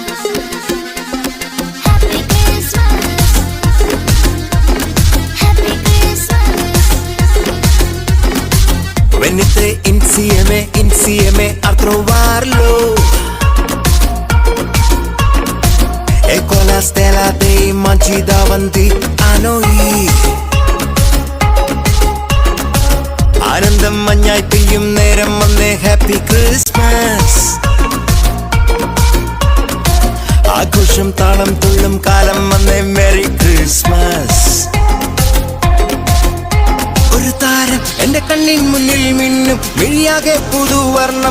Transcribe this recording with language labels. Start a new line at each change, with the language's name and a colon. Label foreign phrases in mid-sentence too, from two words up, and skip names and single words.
English: Happy Christmas. Happy Christmas.
Italian: Venite insieme a trovarlo, e con la stella dei magi davanti a noi.
Malayalam: ആനന്ദം മഞ്ഞായി പെയ്യും നേരം വന്നേ,
English: Happy Christmas.
Malayalam: ആഘോഷം താളം തുള്ളും കാലം വന്നേ,
English: Merry Christmas.
Malayalam: ഒരു താരം എന്റെ കണ്ണിൻ മുന്നിൽ മിന്നും, മിഴിയാകെ പുതുവർണ്ണം.